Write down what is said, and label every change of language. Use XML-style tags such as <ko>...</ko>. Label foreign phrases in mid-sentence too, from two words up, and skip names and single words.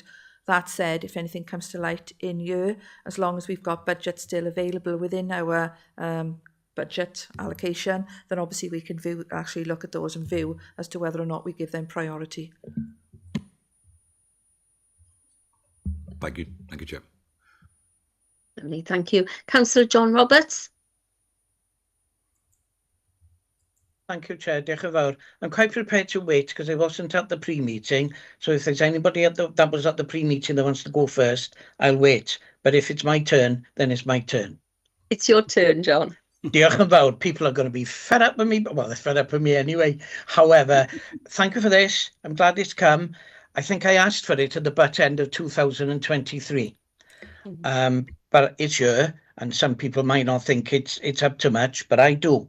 <en>That said, if anything comes to light in year, as long as we've got budget still available within our budget allocation, then obviously we can actually look at those and view as to whether or not we give them priority. Thank you, Chair. Thank you. Councillor John Roberts. Thank you, Chair.</en> <cy>Diolch yn fawr.</cy> <en>I'm quite prepared to wait because I wasn't at the pre-meeting. So if there's anybody that was at the pre-meeting that wants to go first, I'll wait. But if it's my turn, then it's my turn. It's your turn, John.</en> <cy>Diolch yn fawr.</cy> <en>People are going to be fed up with me. Well, they're fed up with me anyway. However, thank you for this. I'm glad it's come. I think I asked for it at the butt end of 2023. But it's here. And some people might not think it's up to much, but I do.</en>